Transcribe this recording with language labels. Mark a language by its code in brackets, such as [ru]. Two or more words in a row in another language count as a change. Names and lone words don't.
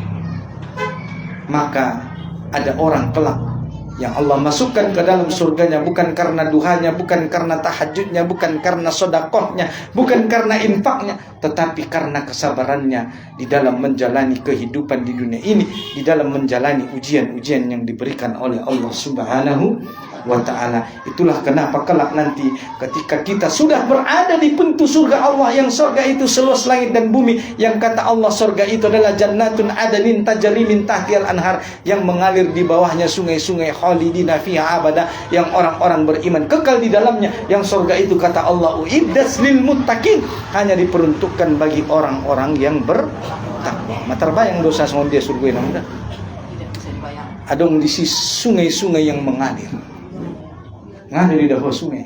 [id] Maka ada orang kelak yang Allah masukkan ke dalam surganya bukan karena duhanya, bukan karena tahajudnya, bukan karena sodakohnya, bukan karena infaknya, tetapi karena kesabarannya di dalam menjalani kehidupan di dunia ini, di dalam menjalani ujian-ujian yang diberikan oleh Allah [ar] سبحانه وتعالى. [id] Itulah kenapa kelak nanti ketika kita sudah berada di pintu surga Allah, yang surga itu seluas langit dan bumi, yang kata Allah surga itu adalah [ar] جنات عدن تجري من تحتها الأنهار, [id] yang mengalir di bawahnya sungai-sungai, [ar] خالدين فيها أبدا, [id] yang orang-orang beriman kekal di dalamnya, yang surga itu kata Allah [ar] أعدت للمتقين, [id] hanya diperuntukkan bagi orang-orang yang bertakwa. Terbayang dosa sama dia surga ini. Ada di sungai-sungai yang mengalir. Ngalir di dalam sungai.